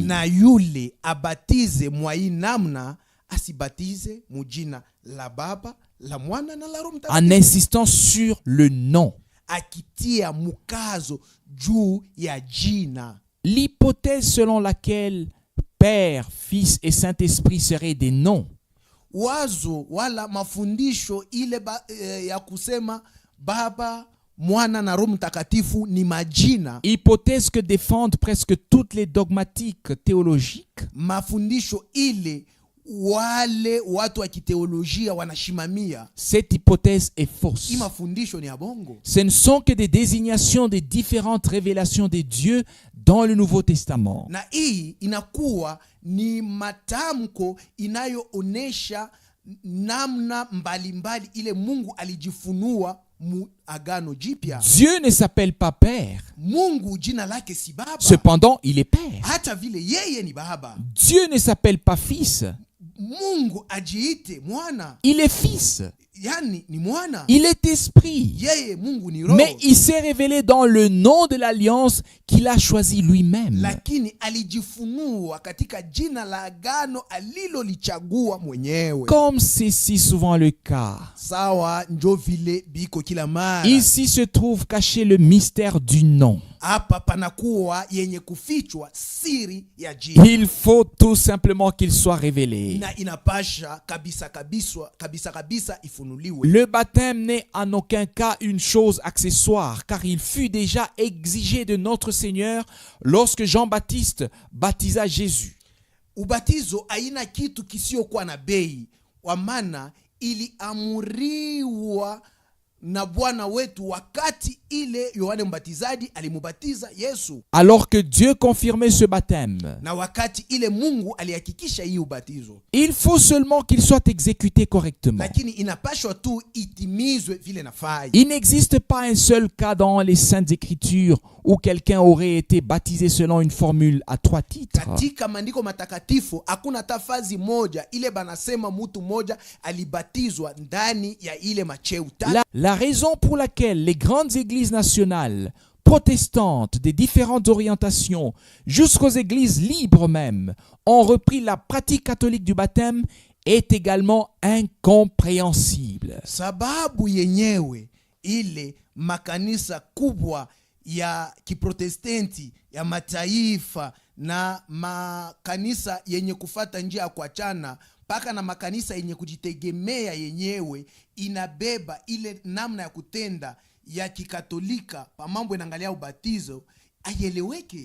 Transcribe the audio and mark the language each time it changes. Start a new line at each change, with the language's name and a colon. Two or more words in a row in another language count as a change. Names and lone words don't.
Swahili: Na yule abatize mwa hii namna asibatize mujina la Baba, la Mwana na la Roho
French: En
Swahili: Mtakatifu,
French: insistant sur le nom.
Swahili: akitia mukazo juu ya jina.
French: L'hypothèse selon laquelle Père, Fils et Saint-Esprit seraient des noms
Swahili: Wazo wala mafundisho ile ya kusema Baba, Mwana na Roho Mtakatifu ni majina,
French: hypothèse que défendent presque toutes les dogmatiques théologiques,
Swahili: mafundisho ile wale watu wa kiteolojia wanashimamia.
French: cette hypothèse est fausse.
Swahili: Hii mafundisho ni ya bongo.
French: Ce ne sont que des désignations des différentes révélations de Dieu dans le Nouveau Testament.
Swahili: Na hii inakuwa ni matamko inayoonesha namna mbalimbali ile Mungu alijifunua mu Agano Jipya.
French: Dieu ne s'appelle pas Père.
Swahili: Mungu jina lake si Baba,
French: Cependant, il est Père.
Swahili: hata vile yeye ni Baba.
French: Dieu ne s'appelle pas Fils.
Swahili: Mungu ajiite Mwana,
French: Il est Fils.
Swahili: yani ni Mwana.
French: Il est Esprit.
Swahili: Yeye Mungu ni Roho.
French: Mais il s'est révélé dans le nom de l'alliance qu'il a choisi lui-même.
Swahili: Lakini alijifunua katika jina la agano alilolichagua mwenyewe.
French: Comme c'est si souvent le cas.
Swahili: Sawa njo vile biko kila mara.
French: Ici se trouve caché le mystère du nom.
Swahili: Hapa panakuwa yenye kufichwa siri ya jina.
French: Il faut tout simplement qu'il soit révélé.
Swahili: Na inapasha kabisa ifunuliwe.
French: Le baptême n'est en aucun cas une chose accessoire, car il fut déjà exigé de notre Seigneur lorsque Jean-Baptiste baptisa Jésus.
Swahili: Ubatizo haina kitu kisiokuwa na bei, kwa maana iliamuriwa na Bwana wetu wakati ile Yohane Mbatizaji alimubatiza Yesu.
French: Alors que Dieu confirmait ce baptême,
Swahili: Na wakati ile Mungu alihakikisha hii ubatizo.
French: il faut seulement qu'il soit exécuté correctement.
Swahili: Lakini inapashwa tu itimizwe vile nafai.
French: Il n'existe pas un seul cas dans les Saintes Écritures où quelqu'un aurait été baptisé selon une formule à 3 titres.
Swahili: Katika maandiko matakatifu hakuna tafazi moja ile banasema mtu moja alibatizwa ndani ya ile macheu tatu.
French: La raison pour laquelle les grandes églises nationales, protestantes des différentes orientations, jusqu'aux églises libres même, ont repris la pratique catholique du baptême est également incompréhensible.
Swahili: Sababu yenyewe ile makanisa kubwa ya kiprotestenti ya mataifa na makanisa yenye kufata njia ya kuachana mpaka na makanisa yenye kujitegemea yenyewe inabeba ile namna ya kutenda ya kikatolika pa mambo inaangalia ubatizo aieleweke.